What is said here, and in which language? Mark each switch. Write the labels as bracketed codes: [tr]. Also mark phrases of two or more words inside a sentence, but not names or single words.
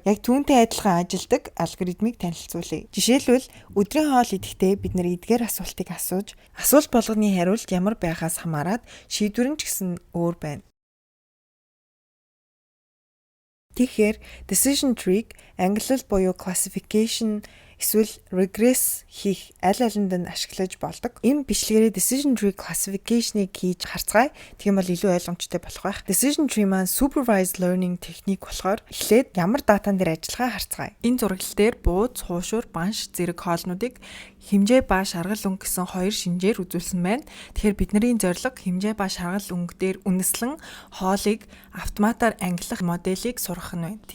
[mn] Яг түүнтэй адилхан ажилдаг алгоритмыг танилцуулъя. Жишээлбэл өдрийн хоол идэхдээ бид нар эдгээр асуултыг асууж, асуулт болгоны хариулт ямар байхаас хамаарат шийдвэр нь ч гэсэн өөр байна. Тэгэхээр [en] decision tree [mn] ангиллал буюу classification эсвэл regress хийх аль алинд нь ашиглаж болдог. Энэ бичлэгээрээ [en] decision tree classification- [mn] ыг хийж харцгаая. Тийм бол илүү ойлгомжтой болох байх. [en] Decision tree [mn] маань [en] supervised learning [mn] техник болохоор эхлээд ямар датан дээр ажиллагаа харцгаая. Энэ зураглал дээр бууз, хуушур, банш зэрэг хоолнуудыг хэмжээ ба шаргал өнгө гэсэн хоёр шинжээр үзүүлсэн байна. Тэгэхээр бидний зорилго хэмжээ ба шаргал өнгө дээр үнэслэн хоолыг автоматар ангилах моделийг сурах нь байна.